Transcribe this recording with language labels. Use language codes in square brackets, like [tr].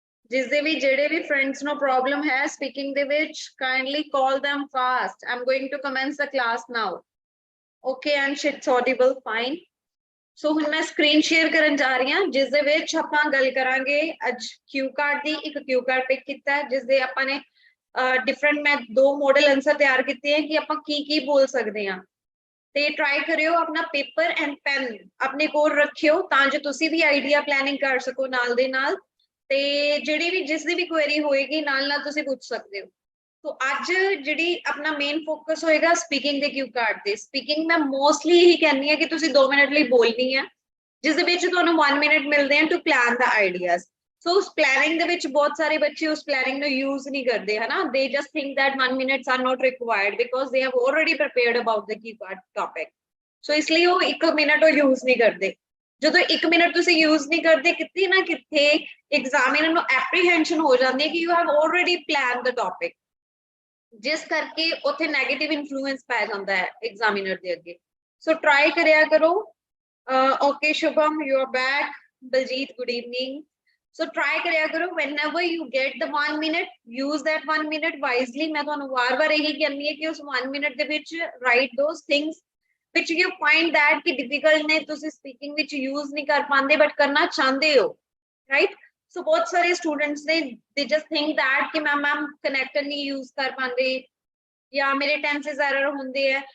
[pa] ਜਿਸ ਦੇ ਵੀ ਜਿਹੜੇ ਵੀ friends ਨੂੰ problem ਹੈ speaking ਦੇ ਵਿੱਚ, [en] kindly call them fast. I'm going to commence the class now. Okay, and it's audible, fine. [pa] So ਹੁਣ ਮੈਂ screen share ਕਰਨ ਜਾ ਰਹੀ ਹਾਂ, ਜਿਸ ਦੇ ਵਿੱਚ ਆਪਾਂ ਗੱਲ ਕਰਾਂਗੇ ਅੱਜ Q card ਦੀ। ਇੱਕ Q card pick ਕੀਤਾ ਹੈ ਜਿਸ ਦੇ ਆਪਾਂ ਨੇ different ਮੈਂ 2 model answer ਤਿਆਰ ਕੀਤੇ हैं ਕਿ ਆਪਾਂ ਕੀ ਬੋਲ ਸਕਦੇ ਹਾਂ। ਤੇ ਟਰਾਈ ਕਰਿਓ ਆਪਣਾ ਪੇਪਰ ਐਂਡ ਪੈਨ ਆਪਣੇ ਕੋਲ ਰੱਖਿਓ ਤਾਂ ਜੋ ਤੁਸੀਂ ਵੀ ਆਈਡੀਆ ਪਲੈਨਿੰਗ ਕਰ ਸਕੋ ਨਾਲ ਦੇ ਨਾਲ। ਤੇ ਜਿਹੜੀ ਵੀ ਜਿਸ ਦੀ ਵੀ ਕੁਐਰੀ ਹੋਏਗੀ ਨਾਲ ਨਾਲ ਤੁਸੀਂ ਪੁੱਛ ਸਕਦੇ ਹੋ। तो ਅੱਜ ਜਿਹੜੀ ਆਪਣਾ ਮੇਨ ਫੋਕਸ ਹੋਏਗਾ ਸਪੀਕਿੰਗ ਦੇ ਕਿਊ ਕਾਰਡ ਤੇ। ਸਪੀਕਿੰਗ ਮੈਂ ਮੋਸਟਲੀ ਇਹੀ ਕਹਿੰਦੀ ਹਾਂ ਕਿ ਤੁਸੀਂ 2 ਮਿੰਟ ਲਈ ਬੋਲਣੀ ਹੈ, ਜਿਸ ਦੇ ਵਿੱਚ ਤੁਹਾਨੂੰ 1 ਮਿੰਟ ਮਿਲਦੇ ਹਨ [en] To plan the ideas. [pa] ਸੋ ਉਸ ਪਲੈਨਿੰਗ ਦੇ ਵਿੱਚ ਬਹੁਤ ਸਾਰੇ ਬੱਚੇ ਉਸ ਪਲੈਨਿੰਗ ਨੂੰ ਯੂਜ਼ ਨਹੀਂ ਕਰਦੇ ਹੈ ਨਾ। [en] They just think that 1 minutes are not required because they have already prepared about the key card topic. [pa] ਸੋ ਇਸ ਲਈ ਉਹ 1 ਮਿੰਟ ਉਹ ਯੂਜ਼ ਨਹੀਂ ਕਰਦੇ। ਜਦੋਂ 1 ਮਿੰਟ ਤੁਸੀਂ ਯੂਜ਼ ਨਹੀਂ ਕਰਦੇ, ਕਿਤੇ ਨਾ ਕਿਤੇ ਐਗਜ਼ਾਮੀਨਰ ਨੂੰ ਐਪਰੀਹੈਂਸ਼ਨ ਹੋ ਜਾਂਦੀ ਹੈ ਕਿ [en] you have already plan the topic, [pa] ਜਿਸ ਕਰਕੇ ਉੱਥੇ ਨੈਗੇਟਿਵ ਇਨਫਲੂਐਂਸ ਪੈ ਜਾਂਦਾ ਹੈ ਐਗਜ਼ਾਮੀਨਰ ਦੇ ਅੱਗੇ। ਸੋ ਟਰਾਈ ਕਰਿਆ ਕਰੋ। Okay Shubham, [en] You are back. [pa] Baljit, good evening. So try ਕਰਿਆ ਕਰੋ [en] whenever you get the 1 minute, use that 1 minute wisely. [pa] ਮੈਂ ਤੁਹਾਨੂੰ ਵਾਰ-ਵਾਰ ਇਹੀ ਕਹਿੰਦੀ ਹੈ ਕਿ ਉਸ 1 minute ਦੇ ਵਿੱਚ [en] write those things which you find that [pa] ਕਿ difficult ਨੇ, ਤੁਸੀਂ ਸਪੀਕਿੰਗ ਵਿੱਚ ਯੂਜ਼ ਨਹੀਂ ਕਰ ਪਾਉਂਦੇ ਬਟ ਕਰਨਾ ਚਾਹੁੰਦੇ ਹੋ, ਰਾਈਟ। ਸੋ ਬਹੁਤ ਸਾਰੇ ਸਟੂਡੈਂਟਸ ਨੇ [en] they just think that [pa] ਕਿ ਮੈਮ ਕਨੈਕਟਰ ਨਹੀਂ ਯੂਜ਼ ਕਰ ਪਾਉਂਦੇ ਜਾਂ ਮੇਰੇ ਟੈਂਸਸ ਐਰਰ ਹੁੰਦੇ ਹੈ।